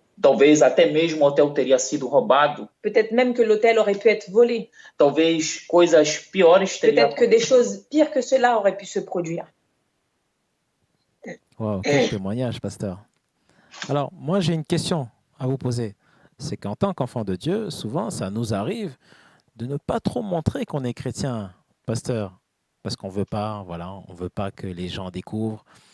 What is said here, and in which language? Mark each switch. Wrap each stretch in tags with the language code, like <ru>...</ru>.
<pt>Talvez até mesmo o hotel teria sido roubado.</pt> <fr>Peut-être même que l'hôtel aurait pu être volé.</fr> <pt>Talvez coisas piores teriam</pt> <fr>Peut-être que des</fr> <pt>acontecido.</pt> <fr>choses pires que cela auraient pu se produire. Wow, quel témoignage, pasteur. Alors, moi, j'ai une question à vous poser. C'est qu'en tant qu'enfant de Dieu, souvent, ça nous arrive de ne pas trop montrer qu'on est chrétien, pasteur, parce qu'on veut pas, voilà, on veut pas que les gens découvrent.</fr>